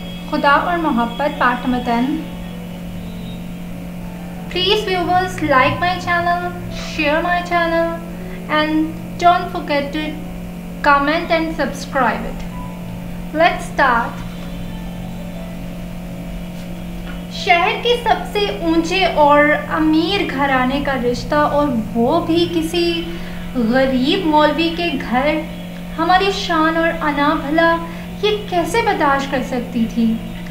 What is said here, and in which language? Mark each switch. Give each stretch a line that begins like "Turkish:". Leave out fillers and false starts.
Hindi: खुदा और मोहब्बत part number 10।
English: Please viewers, like my channel, share my channel and don't forget to comment and subscribe it. Let's start.
Hindi: शहर के सबसे ऊंचे और अमीर घराने का रिश्ता, और वो भी किसी गरीब मौलवी के घर, हमारी शान और अना भला ये कैसे बर्दाश्त कर सकती थी।